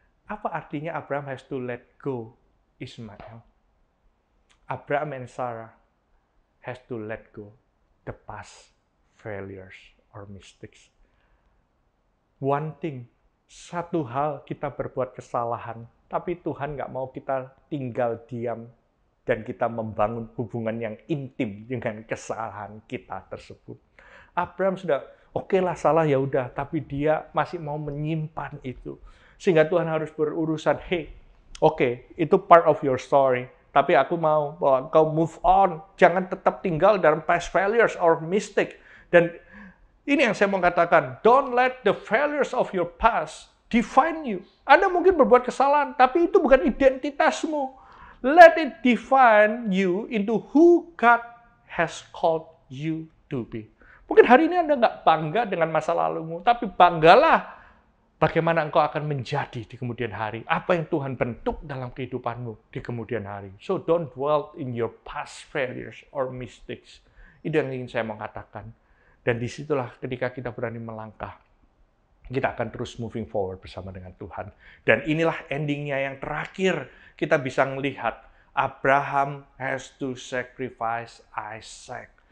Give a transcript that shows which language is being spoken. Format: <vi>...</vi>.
<id>Apa artinya</id> <en>Abraham has to let go Ismail? Abraham and Sarah has to let go the past failures or mistakes. One thing,</en> <id>satu hal kita berbuat kesalahan, tapi Tuhan nggak mau kita tinggal diam dan kita membangun hubungan yang intim dengan kesalahan kita tersebut. Abraham sudah, oke lah salah ya udah, tapi dia masih mau menyimpan itu. Sehingga Tuhan harus berurusan, oke, itu</id> <en>part of your story.</en> <id>Tapi aku mau bahwa kau</id> <en>move on.</en> <id>Jangan tetap tinggal dalam</id> <en>past failures or mistake.</en> <id>Dan ini yang saya mau katakan.</id> <en>Don't let the failures of your past define you.</en> <id>Anda mungkin berbuat kesalahan, tapi itu bukan identitasmu.</id> <en>Let it define you into who God has called you to be.</en> <id>Mungkin hari ini Anda nggak bangga dengan masa lalumu, tapi banggalah bagaimana engkau akan menjadi di kemudian hari. Apa yang Tuhan bentuk dalam kehidupanmu di kemudian hari.</id> <en>So don't dwell in your past failures or mistakes.</en> <id>Itu yang ingin saya mau katakan. Dan disitulah ketika kita berani melangkah, kita akan terus</id> <en>moving forward</en> <id>bersama dengan Tuhan. Dan inilah endingnya yang terakhir. Kita bisa melihat Abraham</id> <en>has to sacrifice Isaac.</en>